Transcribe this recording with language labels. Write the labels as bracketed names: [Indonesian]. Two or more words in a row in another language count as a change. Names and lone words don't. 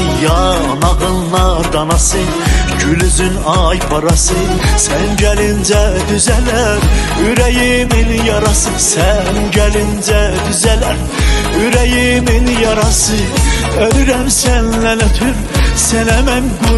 [Turkish] Yanağın nar danası, gülüzün ay parası. Sen gelince düzeler yüreğimin yarası. Sen gelince düzeler yüreğimin yarası. [Azerbaijani] Ölürəm səndən ötür, sənə mən